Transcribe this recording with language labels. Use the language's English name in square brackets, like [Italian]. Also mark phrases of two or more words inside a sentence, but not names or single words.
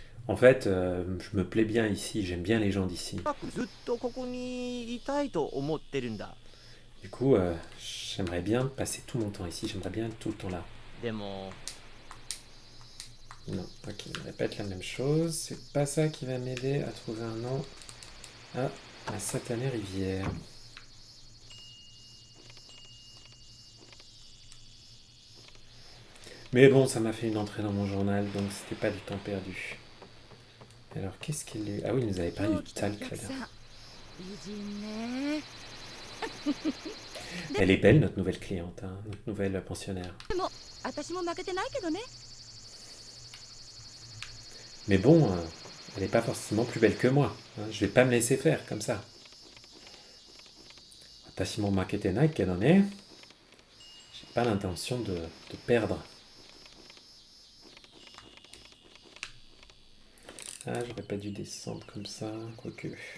[French] En fait, je me plais bien ici, j'aime bien les gens d'ici. [Japanese] くずっとここにいたいと思ってるんだ。 [French] Du coup, j'aimerais bien passer tout mon temps ici, j'aimerais bien être tout le temps là. [Japanese] でも、 [French] Non, ok, il répète la même chose. C'est pas ça qui va m'aider à trouver un nom à la satanée rivière. Mais bon, ça m'a fait une entrée dans mon journal, donc c'était pas du temps perdu. Alors, qu'est-ce qu'il est... Ah oui, il nous avait parlé [Japanese] 今 [French] du [Japanese] 日来たお [French] talc [Japanese] 客 [French] là. [Japanese] さん美人ね [French] Elle est belle, notre nouvelle cliente, hein, notre nouvelle pensionnaire. [Japanese] 私も負けてないけどね [French] Mais bon, elle n'est pas forcément plus belle que moi. Hein, je vais pas me laisser faire comme ça. [Japanese] 私も負けてないけどね. [French] J'ai pas l'intention de perdre. Ah, j'aurais pas dû descendre comme ça, quoique.